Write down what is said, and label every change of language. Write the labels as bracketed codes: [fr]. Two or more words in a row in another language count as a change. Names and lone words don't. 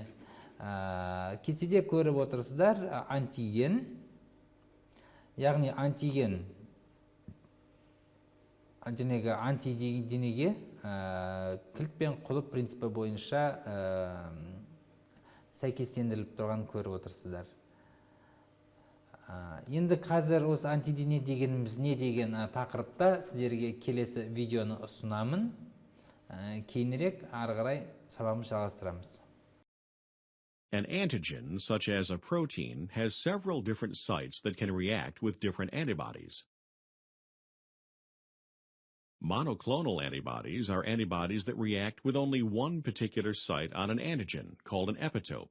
[kk] Кестеде көріп отырсыздар антиген, яғни антиген жәнегі антиденеге кілт пен құлып принципі бойынша сәйкестендіріліп тұрған көріп отырсыздар. Енді қазір осы антидене дегеніміз не деген тақырыпта сіздерге келесі видеоны ұсынамын. Кейінірек ары қарай сабағымызды жалғастырамыз. [en] An antigen, such as a protein, has several different sites that can react with different antibodies. Monoclonal antibodies are antibodies that react with only one particular site on an antigen, called an epitope.